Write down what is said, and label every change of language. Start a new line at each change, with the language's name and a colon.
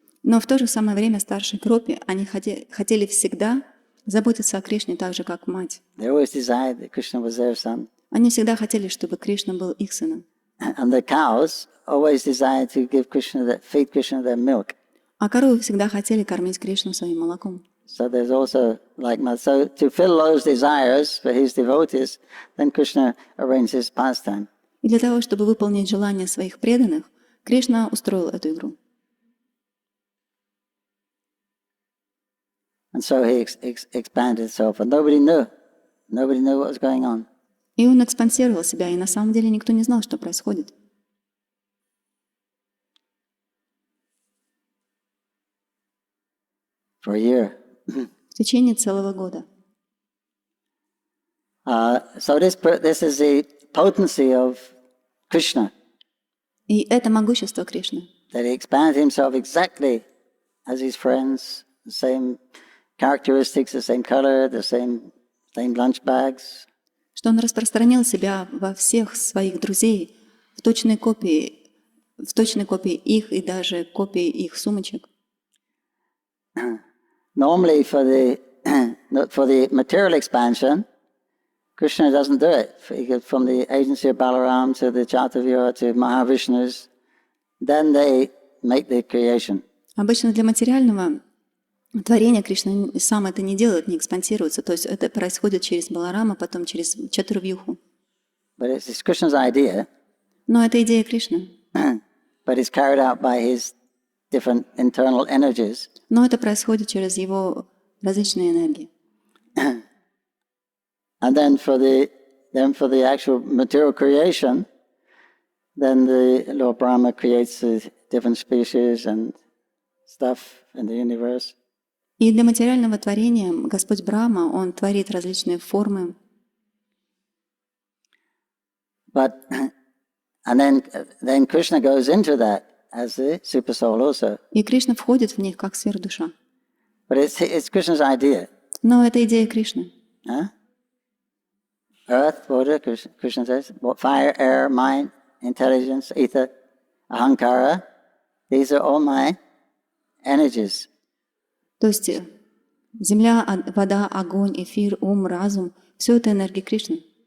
Russian: Но в то же самое время старшие гопи, они хотели всегда заботиться о Кришне так же, как мать.
English: They always desired that Krishna was their son.
Russian: Они всегда хотели, чтобы Кришна был их сыном.
English: And the cows always desired to feed Krishna their milk.
Russian: А коровы всегда хотели кормить Кришну своим молоком.
English: So there's also so to fill those desires for his devotees, then Krishna arranges pastime.
Russian: И для того, чтобы выполнить желания своих преданных, Кришна устроил эту игру.
English: And so he expanded himself, and nobody knew what was going on.
Russian: И он экспансировал себя, и на самом деле никто не знал, что происходит.
English: For a year.
Russian: В течение целого года.
English: So this is the potency of Krishna.
Russian: И это могущество Кришны.
English: That he expanded himself exactly as his friends, the same characteristics, the same color, the same lunch bags.
Russian: Что он распространил себя во всех своих друзей в точной копии их и даже копии их сумочек.
English: Normally for the material expansion, Krishna doesn't do it. From the agency of Balaram to the Chatavira to Mahavishnu's, then they make the creation.
Russian: Обычно для материального творения Кришна сам это не делает, не экспансируется. То есть это происходит через Баларама, потом через Чатурвьюху.
English: But it's Krishna's idea.
Russian: Но это идея Кришны.
English: But it's carried out by his different internal energies.
Russian: Но это происходит через его различные энергии.
English: And then for the actual material creation, then the Lord Brahma creates the different species and stuff in the universe.
Russian: И для материального творения Господь Брахма, Он творит различные формы.
English: But and then Krishna goes into that as the super soul also.
Russian: И Кришна входит в них как сверхдуша.
English: But it's Krishna's idea.
Russian: Но это идея Кришны.
English: Earth, water, Krishna says, fire, air, mind, intelligence, ether, ahankara. These are all my energies.
Russian: То есть земля, вода, огонь, эфир, ум, разум – все это энергии Кришны.